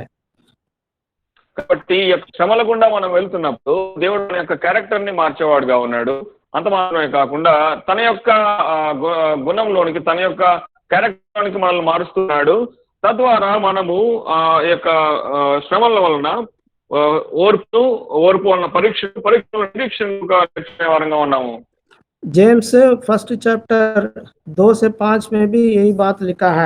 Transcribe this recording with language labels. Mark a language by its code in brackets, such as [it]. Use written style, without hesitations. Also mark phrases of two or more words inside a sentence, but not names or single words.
[te] కాబట్టి ఈ యొక్క శ్రమల గుండా మనం వెళ్తున్నప్పుడు దేవుడు మన యొక్క క్యారెక్టర్ ని మార్చేవాడుగా ఉన్నాడు అంత మాత్రమే కాకుండా తన యొక్క గుణంలోనికి తన యొక్క క్యారెక్టర్లోనికి మనల్ని మారుస్తున్నాడు తద్వారా మనము ఈ యొక్క శ్రమల వలన ఓర్పు వలన పరీక్ష నిరీక్షణగా వారంగా ఉన్నాము [hi] जेम्स 1 चैप्टर 2 से 5 में भी यही बात लिखा है।